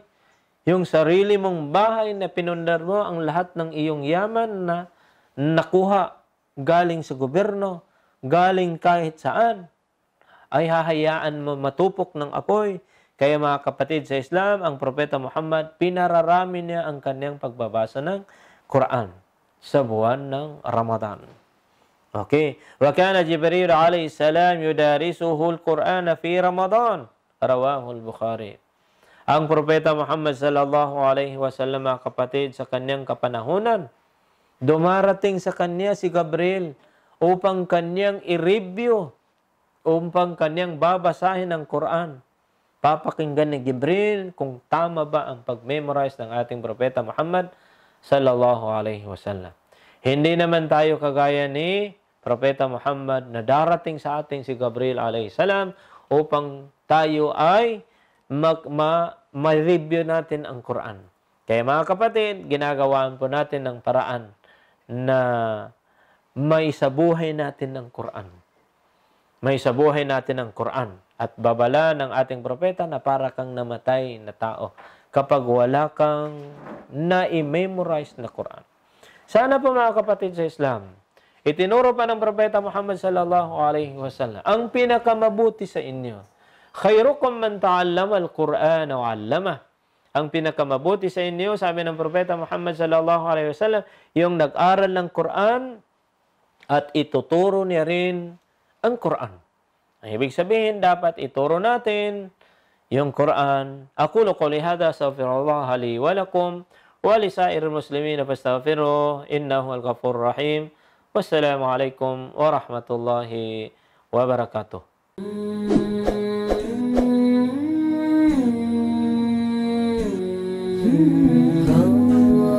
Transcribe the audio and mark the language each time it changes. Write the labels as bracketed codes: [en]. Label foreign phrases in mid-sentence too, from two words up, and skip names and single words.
[tl] Yung sarili mong bahay na pinundar mo, ang lahat ng iyong yaman na nakuha galing sa gobyerno, galing kahit saan, ay hahayaan mo matupok ng apoy. Kaya, mga kapatid sa Islam, ang Propeta Muhammad, pinararami niya ang kanyang pagbabasa ng Quran sa buwan ng Ramadan. Okay. [ar] وكان جبريل عليه السلام يدارسه القرآن في رمضان. رواه البخاري. [tl] Ang Propeta Muhammad [ar] صلى الله عليه وسلم, [tl] mga kapatid, sa kanyang kapanahunan, dumarating sa kanya si Gabriel upang kanyang i-review, upang kanyang babasahin ang Quran. Papakinggan ni Gabriel kung tama ba ang pag-memorize ng ating Propeta Muhammad [ar] صلى الله عليه وسلم. [tl] Hindi naman tayo kagaya ni Propeta Muhammad na darating sa ating si Gabriel [ar] عليه السلام [tl] upang tayo ay ma-review natin ang Quran. Kaya, mga kapatid, ginagawaan po natin ng paraan na may sabuhay natin ng Quran. May sabuhay natin ng Quran. At babala ng ating propeta na para kang namatay na tao kapag wala kang na-memorize na Quran. Sana po, mga kapatid sa Islam, itinuro pa ng Propeta Muhammad [ar] صلى الله عليه وسلم, [tl] ang pinakamabuti sa inyo, [ar] خيركم من تعلم القرآن وعلم. [tl] Ang pinakamabuti sa inyo, sabi ng Propeta Muhammad [ar] صلى الله عليه وسلم, [tl] yung nag-aral ng Quran at ituturo niya rin ang Quran. Ang ibig sabihin, dapat ituro natin yung Quran. [ar] أقول قولي هذا أستغفر الله لي ولكم ولسائر المسلمين فاستغفروه إنه الغفور الرحيم. والسلام عليكم ورحمة الله وبركاته.